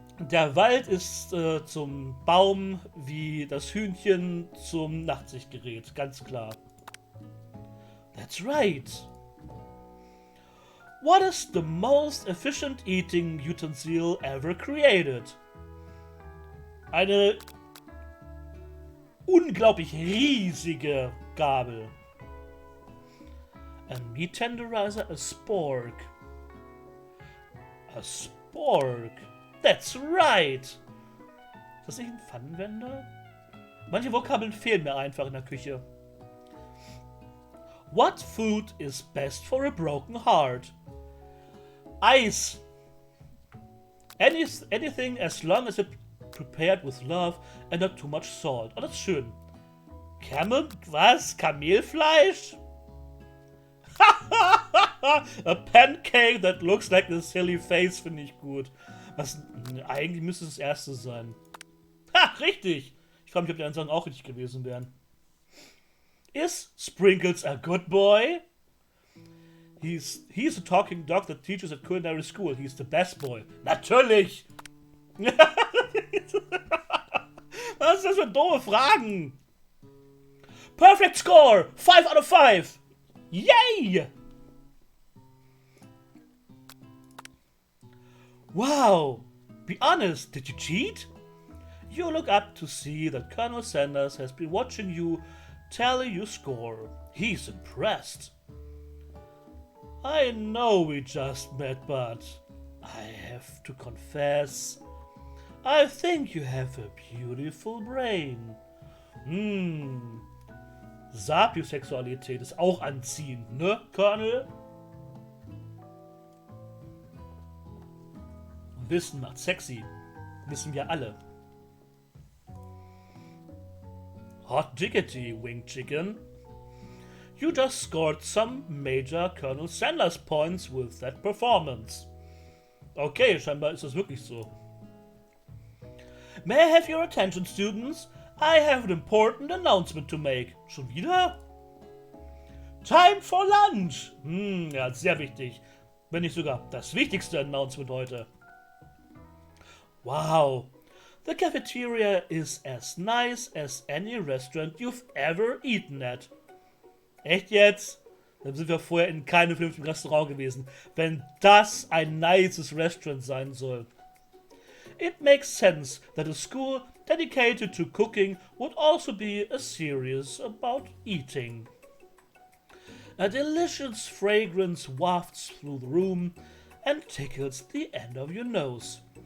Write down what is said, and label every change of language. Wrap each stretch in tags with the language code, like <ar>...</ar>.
<de>Der Wald ist zum Baum wie das Hühnchen zum Nachtsichtgerät. Ganz klar.</de> <en>That's right. What is the most efficient eating utensil ever created?</en> <de>Eine unglaublich riesige Gabel.</de> <en>A meat tenderizer, a spork. A spork. That's right.</en> <de>Ist das nicht ein Pfannenwender? Manche Vokabeln fehlen mir einfach in der Küche.</de> <en>What food is best for a broken heart? Ice. Anything as long as it prepared with love and not too much salt.</en> <de>Oh, das ist schön. Was? Kamelfleisch?</de> <en>A pancake that looks like a silly face</en> <de>finde ich gut. Was, eigentlich müsste es das erste sein. Ha, richtig. Ich frage mich, ob die anderen Sachen auch richtig gewesen wären.</de> <en>Is Sprinkles a good boy? He's a talking dog that teaches at culinary school. He's the best boy.</en> <de>Natürlich! Was ist das für doofe Fragen?</de> <en>Perfect score! 5 out of 5! Yay! Wow! Be honest, did you cheat? You look up to see that Colonel Sanders has been watching you tally your score. He's impressed. I know we just met, but I have to confess, I think you have a beautiful brain.</en> <de>Sapiosexualität ist auch anziehend, ne, Colonel? Wissen macht sexy. Wissen wir alle.</de> <en>Hot diggity, wing chicken. You just scored some major Colonel Sanders points with that performance.</en> <de>Okay, scheinbar ist das wirklich so.</de> <en>May I have your attention, students? I have an important announcement to make.</en> <de>Schon wieder?</de> <en>Time for lunch!</en> <de>Ja, sehr wichtig. Wenn nicht sogar das wichtigste Announcement heute.</de> <en>Wow! The cafeteria is as nice as any restaurant you've ever eaten at.</en> <de>Echt jetzt? Dann sind wir vorher in keinem vernünftigen Restaurant gewesen, wenn das ein nices Restaurant sein soll.</de> <en>It makes sense that a school dedicated to cooking would also be a series about eating. A delicious fragrance wafts through the room and tickles the end of your nose.</en>